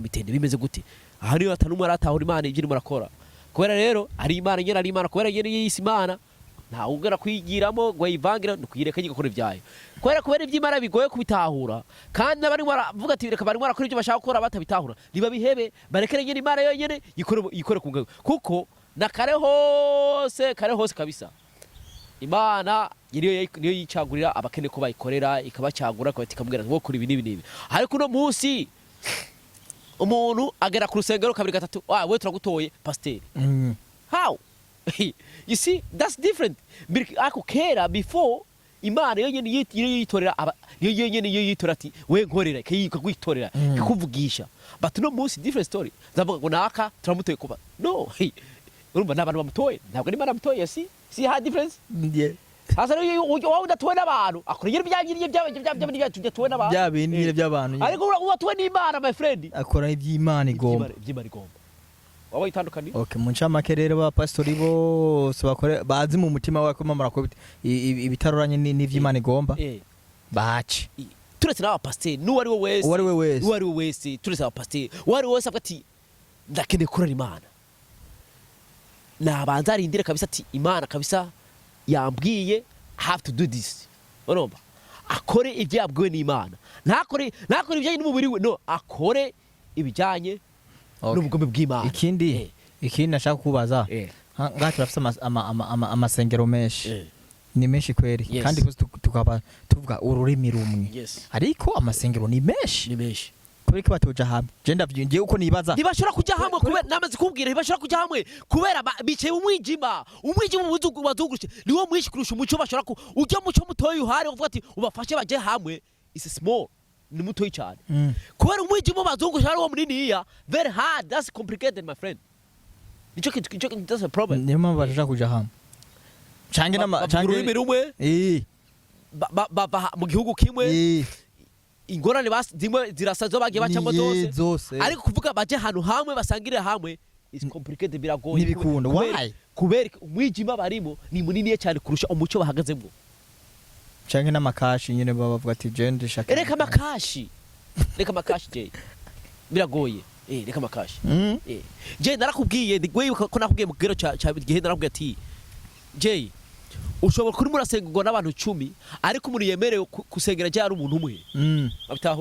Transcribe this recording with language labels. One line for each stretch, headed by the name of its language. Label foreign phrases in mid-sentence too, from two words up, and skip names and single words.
Rundi: ndamitende bimeze gute ahaniho atanumwe aratahura Imana ibyo murakora kubera rero ari Imana nyene ari Imana kubera yene yisi Imana nta ugera kwigiramo ngo yivangira nukuyireka gikora ibyayo kubera iby'Imana bigoye kubitahura kandi nabari baravuga ati reka bari barakora ibyo bashaka gukora batabitahura niba bihebe barekere nyene Imana yonyene yikore ku kuko na kare hose kabisa Imana niyo yicagurira abakene ko bayikorera ikabacagura ko batikambwira ngo kuri ibi nibi ariko no munsi umuntu agera ku rusengero kabiri gatatu we turagutoye pasteur
English: how you see that's different
Rundi: ako kera before Imana yonyene yitorera yitora ati we nkorera kuyikwitorera kuvugisha but no munsi
English: different story
Rundi: zavuga ngo naka turamutoye kuba no urumva n'abantu bamutoye ntabwo Imana bamutoye
English: see how difference
Rundi: hasa rero wowe udatowe n'abantu akora ibyangiriye by'abantu n'abantu byabinire by'abantu ariko uwatowe n'Imana
English: my friend
Rundi: akora iby'Imana igomba wowe itandukanye okay mu ncamake rero ba pastori bose bakore bazi mu mutima wako mamara ko ibitaroranye n'ivy'Imana igomba baci turetse n'aba pasteur n'uwari we wese turetse aba pasteur wari wese avuga ati ndakene kurara Imana nabanza arindire kabisa ati Imana kabisa yambwiye
English: have to do this
Rundi: urumva akore ibyo yabwiwe n'Imana ntakore ibijanye n'umubiri we no akore ibijanye n'ubugome bw'Imana ikindi nashaka kubaza ngaha turafise amasengero menshi ni menshi kweri kandi tukaba tuvuga ururimi rumwe ariko amasengero ni menshi kuri ko batoja hamwe je ndavyingiye uko nibaza ntibashora kujya hamwe kubera namaze kubwira ntibashora kujya hamwe kubera bicaye umwijima buzugu bazugurushe niwo mwishi kurusha umuco bashora ku ujya muco mutoyi uhari uvuga ati ubafashe baje hamwe
English: is small
Rundi: ni mutoyi cyane kubera umwijima bazugurusha ari wo munini ya
English: very hard that's complicated my friend
Rundi: nico
English: that's a problem
Rundi: niyo mpamvu bashaka kujya hamwe cange ururimi rumwe mu gihugu kimwe ingorane zimwe zirasazo bagiye bacamo zose ariko kuvuga baje hanu hamwe basangirira hamwe
English: is complicated
Rundi: biragoye nibikunda why kubera umwijima barimo ni munini cyane kurusha umuco bahagazemo canke n'amakashi nyene baba bavuga ati je ndishaka reka amakashi je biragoye reka amakashi je narakubwiye wewe ko nakubwiye mu kigero ca gihe narakubwiye ati je ushobora kuri murasengwa n'abantu 10 ariko muri yemerewe kusengera je ari umuntu umwe abitaho